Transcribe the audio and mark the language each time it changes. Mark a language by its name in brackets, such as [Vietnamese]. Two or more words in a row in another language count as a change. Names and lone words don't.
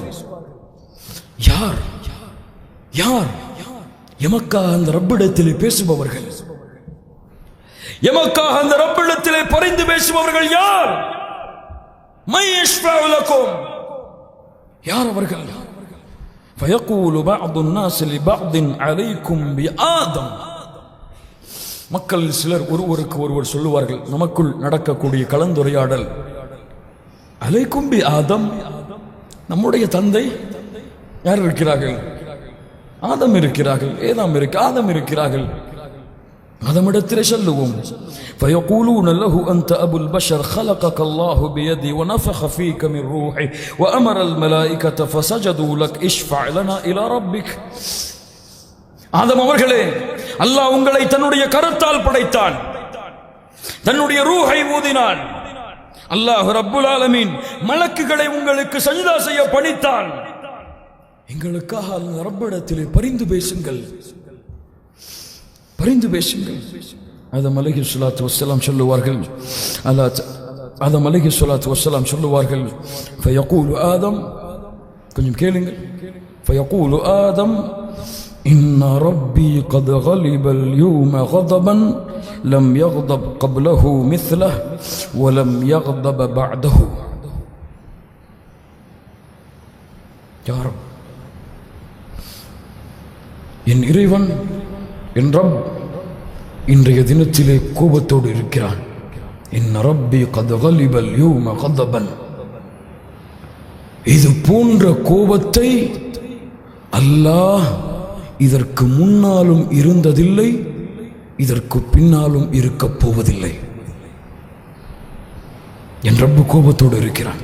[Tamil] யார் யார் எமக்காக அந்த ரப்பிடத்திலே பேசுபவர்கள்? எமக்காக அந்த ரப்பிடத்திலே பரிந்து பேசுபவர்கள் யார்? [Arabic] من يشفع لكم. [Tamil] யார் அவர்கள்? [Arabic] فيقول بعض الناس لبعض عليكم بآدم. [Tamil] மக்கள் சிலர் ஒருவருக்கு ஒருவர் சொல்லுவார்கள், நமக்குள் நடக்கக்கூடிய கலந்துரையாடல், [Arabic] عليكم بآدم, [Tamil] நம்முடைய தந்தை யார் இருக்கிறார்கள்? ஆதம் இருக்கிறார்கள். ஆதம் இருக்கிறார்கள். அதமிடத்திலே சொல்லுவோம். [Arabic] فيقولون له أنت أبو البشر خلقك الله بيدي ونفخ فيك من روحي وأمر الملائكة فسجدوا لك اشفع لنا إلى ربك. [Tamil] ஆதம் அவர்களே, அல்லாஹ் உங்களை தன்னுடைய கரத்தால் படைத்தான், தன்னுடைய ரூஹை ஊதினான். [Arabic] الله رب العالمين [Tamil] மலக்குகளை உங்களுக்கு சஜ்தா செய்ய பணித்தான். எங்களுக்காக அந்த ரப்பிடத்திலே பரிந்து பேசுங்கள், பரிந்து பேசுங்கள். [Arabic] آدم عليه الصلاة والسلام சொல்லுவார்கள், آدم عليه الصلاة والسلام சொல்லுவார்கள், فيقول آدم, [Tamil] கொஞ்சம் கேளுங்கள், [Arabic] فيقول آدم إن ربي قد غلب اليوم غضبا لم يغضب قبله مثله ولم يغضب بعده. يا رب، [Tamil] என் இறைவன், என் ரப் இன்றைய தினத்திலே கோபத்தோடு இருக்கிறான். [Arabic] إن ربي قد غلب اليوم غضبا. [Tamil] இது போன்ற கோபத்தை அல்லாஹ் இதற்கு முன்னாலும் இருந்ததில்லை, இதற்கு பின்னாலும் இருக்க போவதில்லை. என் ரப்பு கோபத்தோடு இருக்கிறான்.